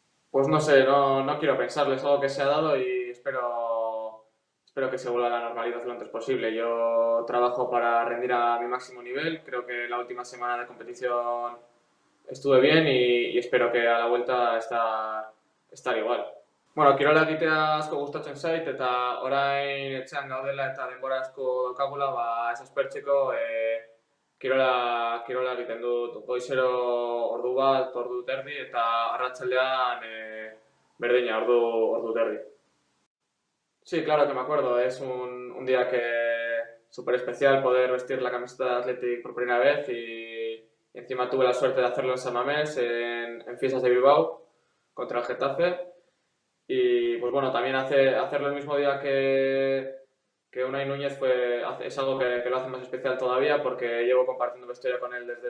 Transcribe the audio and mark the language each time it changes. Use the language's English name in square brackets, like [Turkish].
[Spanish] Pues no sé, no quiero pensarlo, es algo que se ha dado y espero que se vuelva a la normalidad lo antes posible. Yo trabajo para rendir a mi máximo nivel, creo que la última semana de competición estuve bien y espero que a la vuelta estar igual. [Basque] Bueno, kirola egitea asko gustatzen zait eta orain etxean gaudela eta denbora asko daukagula, ba ez aspertzeko kirola egiten dut goizero ordu bat, ordu terdi eta arratsaldean berdina ordu terdi. [Spanish] Sí, claro que me acuerdo, es un día que súper especial poder vestir la camiseta de Athletic por primera vez y encima tuve la suerte de hacerlo en San Mamés, en Fiestas de Bilbao, contra el Getafe. Y pues bueno, también hacerlo el mismo día que Unai Núñez es algo que lo hace más especial todavía porque llevo compartiendo vestuario con él